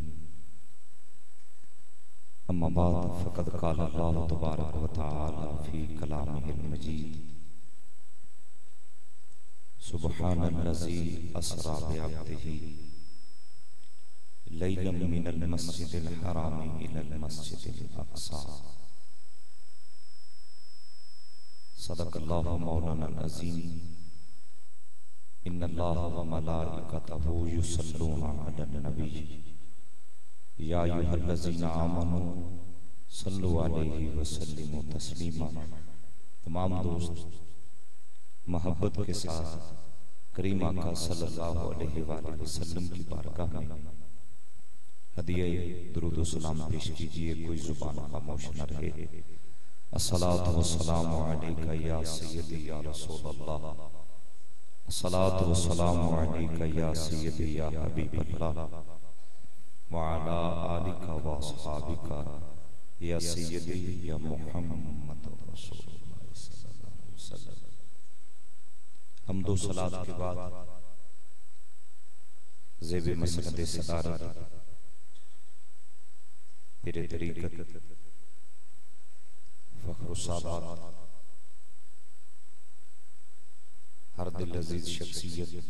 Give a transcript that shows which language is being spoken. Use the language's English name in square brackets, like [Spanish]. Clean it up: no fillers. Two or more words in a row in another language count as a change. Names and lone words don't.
[Arabic] أما بعد فقد قال الله تبارك وتعالى في كلامه المجيد سبحان الذي أسرى بعبده ليلا من المسجد الحرام إلى المسجد الأقصى. صدق الله مولانا العظيم. إن الله وملائكته يصلون على النبي يا أيها الذين آمنوا صلوا عليه وسلموا تسليما. [Urdu] تمام دوست محبت کے ساتھ کریم آقا [Arabic] صلى الله عليه وسلم [Urdu] کی بارگاہ میں ہدیہ درود و سلام پیش کیجیے. کوئی زبان خاموش نہ رہے. [Arabic] الصلاة والسلام عليك يا سيدي يا رسول الله. الصلاة والسلام عليك يا سيدي يا حبيب الله وعلى آلك وأصحابك يا سيدي يا محمد رسول الله صلى الله عليه وسلم. [Urdu] حمد و صلاۃ کے بعد زیبِ مسند صدارت پیرِ طریقت فخرالسادات ہر دل عزیز شخصیت